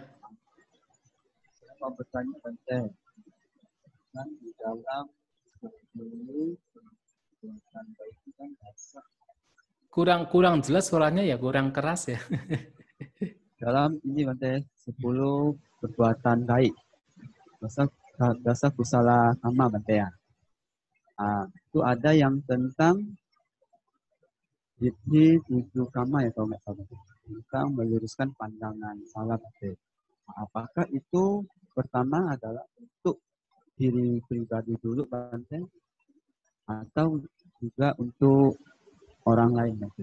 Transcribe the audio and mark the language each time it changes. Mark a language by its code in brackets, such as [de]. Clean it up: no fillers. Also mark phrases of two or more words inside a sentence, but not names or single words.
[id] saya mau bertanya Bante, kan di dalam 10 perbuatan baik itu kan dasar. kurang jelas suaranya ya, kurang keras ya. Dalam ini Bante, 10 perbuatan baik. Dasar [pi] kusala kama [id] Bante ya. Itu ada yang tentang Ditthi 7 kama ya kalau nggak salah. Tentang meluruskan pandangan salah Bante. Apakah itu pertama adalah untuk diri pribadi dulu Bante, atau juga untuk orang lain Bante?